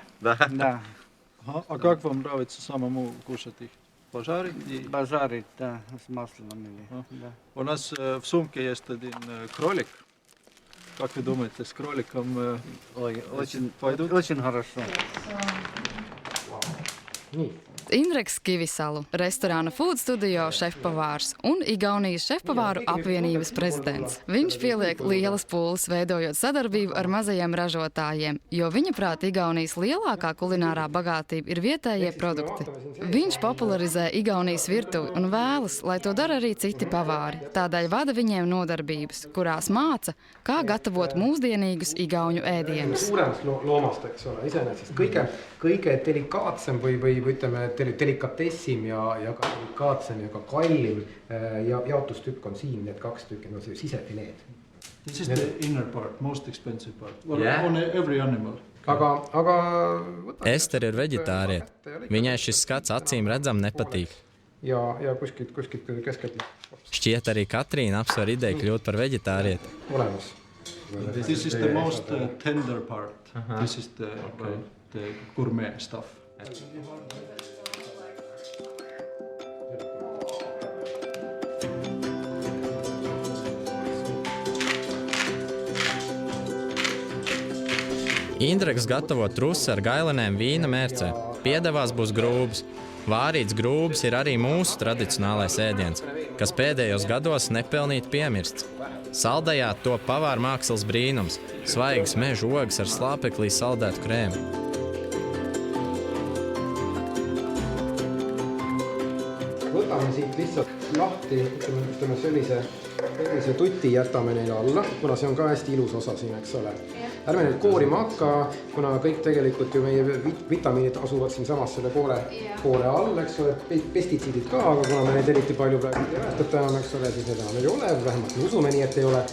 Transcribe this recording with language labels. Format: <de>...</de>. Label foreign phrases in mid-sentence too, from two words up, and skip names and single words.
<ru>Да? Да. А как вам нравится самому кушать их? Пожарить? Пожарить, да, с маслом или... Да. У нас в сумке есть один кролик. Как вы думаете, с кроликом пойдут? Очень хорошо.</ru> <lv>Indreks Kivisalu, restorāna Food Studio šefpavārs un Igaunijas šefpavāru apvienības prezidents. Viņš pieliek lielas pūles veidojot sadarbību ar mazajiem ražotājiem, jo viņa prāt Igaunijas lielākā kulinārā bagātība ir vietējie produkti. Viņš popularizē Igaunijas virtuvi un vēlas, lai to dara arī citi pavāri. Tādēļ vada viņiem nodarbības, kurās māca, kā gatavot mūsdienīgus igauņu ēdienus.</lv> <et>Loomast, eks ole, iseenesest kõige delikaatsem või ütleme, delikatessim ja ka delikaatsem ja ka kallim jaotustükk on siin, need 2 tükki, no see sisefileed.</et> <en>This is the inner part, most expensive part. Well, on every animal.</en> <lv>Ester ir veģetārieta. Viņai šis skats acīm redzam nepatīk.</lv> <et>Ja kuskilt keskelt.</et> <lv>Šķiet arī Katrīna apsver ideju kļūt par veģetārieti.</lv> <et>Olemas.</et> <en>This is the most tender part. This is the gourmet stuff.</en> <lv>Indreks gatavo trusi ar gailenēm vīna mērcē. Piedevās būs grūbs. Vārīts grūbs ir arī mūsu tradicionālais ēdiens, kas pēdējos gados nepelnīti piemirsts. Saldējā top pavāra mākslas brīnums – svaigas meža ogas ar slāpeklī saldētu krēmu.</lv> <et>Võtame siit lihtsalt lahti, ütleme sellise tuti jätame neile alla, kuna see on ka hästi ilus osa siin, eks ole. Ärme nüüd koorima hakka, kuna kõik tegelikult ju meie vitamiinid asuvad siin samas selle koore all, eks ole, pestitsiidid ka, aga kuna me neid eriti palju praegu ei väetata enam, eks ole, siis need enam ei ole, vähemalt me usume nii, et ei ole.</et>